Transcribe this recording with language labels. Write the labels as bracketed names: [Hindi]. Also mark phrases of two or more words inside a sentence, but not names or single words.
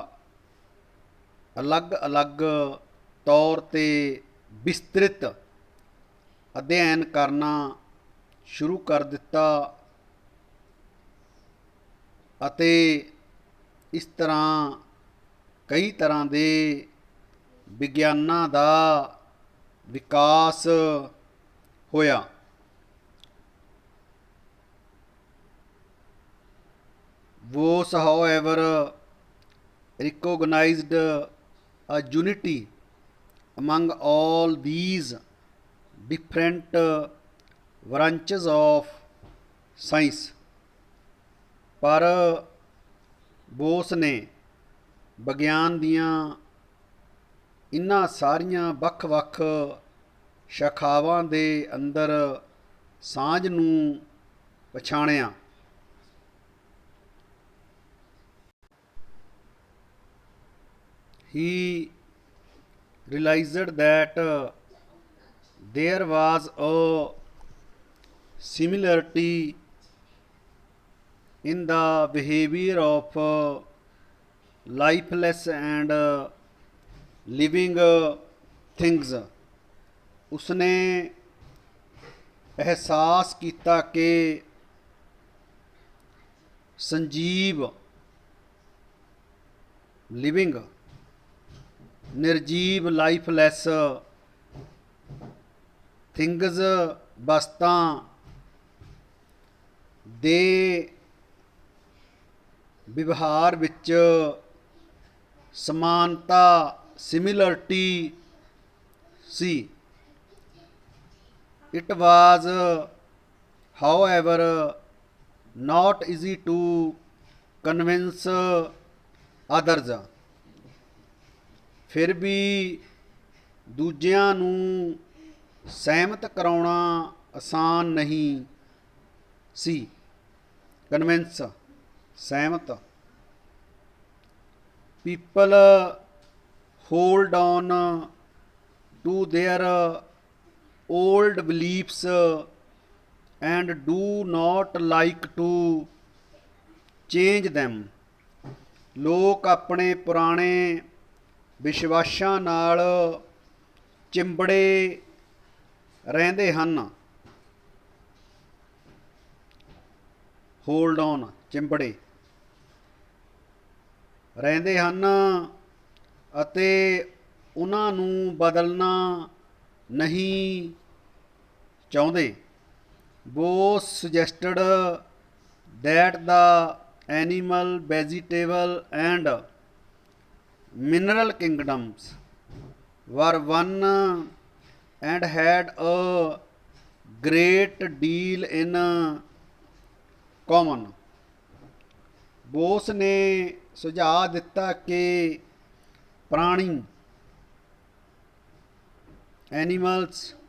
[Punjabi] ਅਲੱਗ-ਅਲੱਗ ਤੌਰ 'ਤੇ ਵਿਸਤ੍ਰਿਤ ਅਧਿਐਨ ਕਰਨਾ ਸ਼ੁਰੂ ਕਰ ਦਿੱਤਾ ਅਤੇ ਇਸ ਤਰ੍ਹਾਂ ਕਈ ਤਰ੍ਹਾਂ ਦੇ ਵਿਗਿਆਨਾਂ ਦਾ ਵਿਕਾਸ ਹੋਇਆ। [English] Woese, however, recognized a unity among all these different branches of science। [Punjabi] ਪਰ ਬੋਸ ਨੇ ਵਿਗਿਆਨ ਦੀਆਂ ਇਨ੍ਹਾਂ ਸਾਰੀਆਂ ਵੱਖ-ਵੱਖ ਸ਼ਾਖਾਵਾਂ ਦੇ ਅੰਦਰ ਸਾਂਝ ਨੂੰ ਪਛਾਣਿਆ। [English] He realized that there was a similarity in the behavior of lifeless and living things। [Punjabi] ਉਸਨੇ ਅਹਿਸਾਸ ਕੀਤਾ ਕਿ ਸੰਜੀਵ ਲਿਵਿੰਗ ਨਿਰਜੀਵ [English] lifeless things [Punjabi] ਵਸਤਾਂ ਦੇ ਵਿਵਹਾਰ ਵਿੱਚ ਸਮਾਨਤਾ ਸਿਮਿਲਰਿਟੀ ਸੀ। [English] It was however not easy to convince others। [Punjabi] ਫਿਰ ਵੀ ਦੂਜਿਆਂ ਨੂੰ ਸਹਿਮਤ ਕਰਾਉਣਾ ਆਸਾਨ ਨਹੀਂ ਸੀ। [English] ਕਨਵਿੰਸ ਸਹਿਮਤ। people hold on to their old beliefs and do not like to change them। [Punjabi] ਲੋਕ ਆਪਣੇ ਪੁਰਾਣੇ ਵਿਸ਼ਵਾਸਾਂ ਨਾਲ ਚਿੰਬੜੇ ਰਹਿੰਦੇ ਹਨ। [English] hold on [Punjabi] ਚਿੰਬੜੇ ਰਹਿੰਦੇ ਹਨ ਅਤੇ ਉਹਨਾਂ ਨੂੰ ਬਦਲਣਾ ਨਹੀਂ ਚਾਹੁੰਦੇ। [English] ਬੋਸ suggested that the animal, vegetable and mineral kingdoms were one and had a great deal in common। [Punjabi] ਬੋਸ ਨੇ ਸੁਝਾਅ ਦਿੱਤਾ ਕਿ ਪ੍ਰਾਣੀ ਐਨੀਮਲਸ